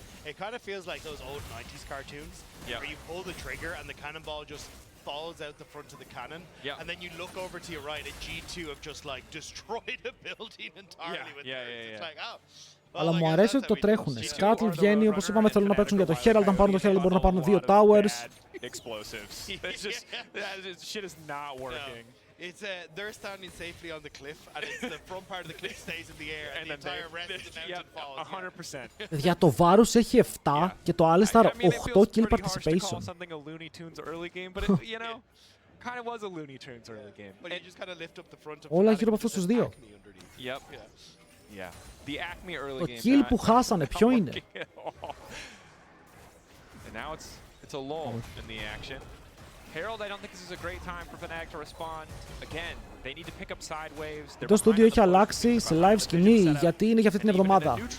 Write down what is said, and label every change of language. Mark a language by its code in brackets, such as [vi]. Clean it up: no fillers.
[en] It kind of feels like those old 90s cartoons where you pull the trigger and the cannonball just falls out the front of the cannon. And then you look over to your right and G2 have just like destroyed a building entirely with theirs. It's like, oh. [el] Αλλά μου αρέσει ότι το τρέχουνε. Σκάτλ βγαίνει, όπως είπαμε, θέλουν να παίξουν για το Herald. Αν πάρουν το Herald μπορούν να πάρουν 2 towers. [en] Explosives. It's just, that shit is not working. It's they're standing safely on the cliff, and it's the front part of the cliff stays in the air, and the entire rest of the mountain falls. 100%. [el] Για το Varus έχει 7 και το Alistar 8 kill participation. [en] Something a Looney Tunes early game, but you know, kind of was a Looney Tunes early game. But you just kind of lift up the front of. [el] Όλα γύρω από αυτούς τους δύο. [en] Yep. Yeah. The Acme early [el] Το [en] game. [el] kill που χάσανε, ποιο είναι? [en] And now it's a lull in the action. Herald, I don't think this is a great time for Fnatic to respond. Again, they need to pick up side waves. [el] Το στούντιο έχει αλλάξει σε live σκηνή γιατί είναι για αυτή την εβδομάδα.